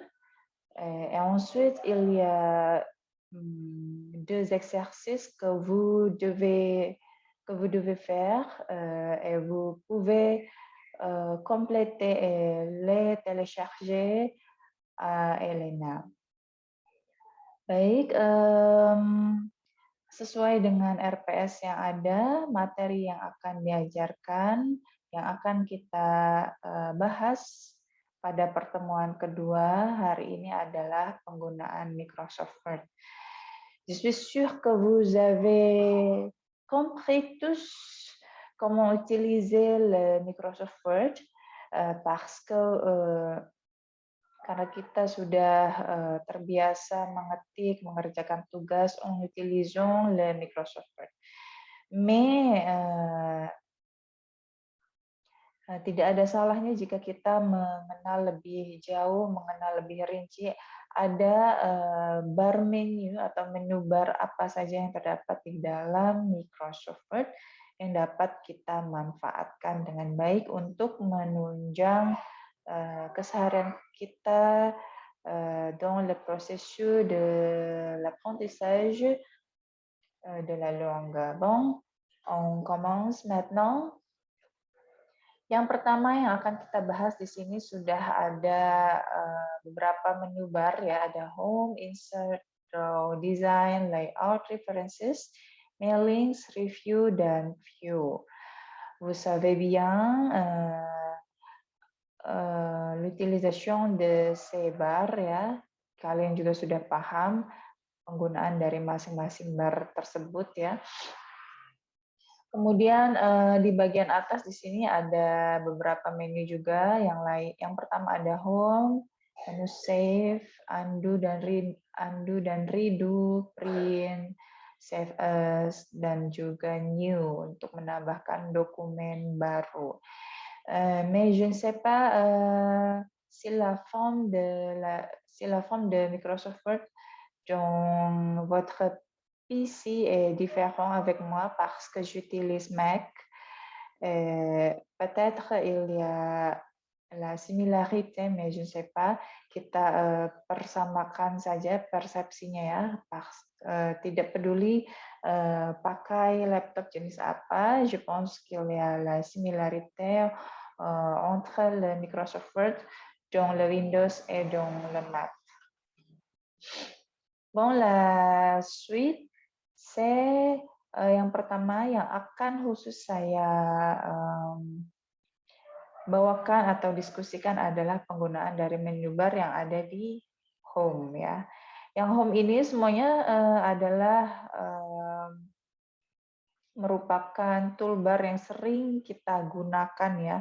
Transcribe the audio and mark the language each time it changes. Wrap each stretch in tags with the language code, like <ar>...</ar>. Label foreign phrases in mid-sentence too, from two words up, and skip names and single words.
<fr>Et ensuite, il y a deux exercices que vous devez faire et vous pouvez compléter et les télécharger à Elena.</fr> <id>Baik, sesuai dengan RPS yang ada, materi yang akan diajarkan, yang akan kita bahas pada pertemuan kedua hari ini adalah penggunaan Microsoft Word.</id> <fr>Je suis sûre que vous avez compris tous comment utiliser le Microsoft Word parce que</fr> <id>karena kita sudah terbiasa mengetik, mengerjakan tugas</id> <fr>en utilisant le Microsoft Word.</fr> <id>Mais tidak ada salahnya jika kita mengenal lebih jauh, mengenal lebih rinci, ada bar menu atau menu bar apa saja yang terdapat di dalam Microsoft Word yang dapat kita manfaatkan dengan baik untuk menunjang keseharian kita</id> <fr>dans le processus de l'apprentissage de la langue. Bon, on commence maintenant.</fr> <id>Yang pertama yang akan kita bahas di sini sudah ada beberapa menu bar ya, ada Home, Insert, Draw, Design, Layout, References, Mailings, Review, dan View.</id> <fr>Vous savez bien l'utilisation de ces bar ya,</fr> <id>kalian juga sudah paham penggunaan dari masing-masing bar tersebut ya. Kemudian di bagian atas di sini ada beberapa menu juga yang lain. Yang pertama ada Home, menu Save, Undo dan Redo, Print, Save As, dan juga New untuk menambahkan dokumen baru.</id> <fr>Mais je ne sais pas si la forme de Microsoft Word dans votre PC est différent avec moi parce que j'utilise Mac. Peut-être il y a la similarité, mais je ne sais pas.</fr> <id>Kita persamakan saja persepsinya ya. Tidak peduli pakai laptop jenis apa.</id> <fr>Je pense qu'il y a la similarité entre le Microsoft Word dans le Windows et dans le Mac. Bon, la suite,</fr> <id>yang pertama yang akan khusus saya bawakan atau diskusikan adalah penggunaan dari menu bar yang ada di Home ya. Yang Home ini semuanya adalah merupakan toolbar yang sering kita gunakan ya.</id>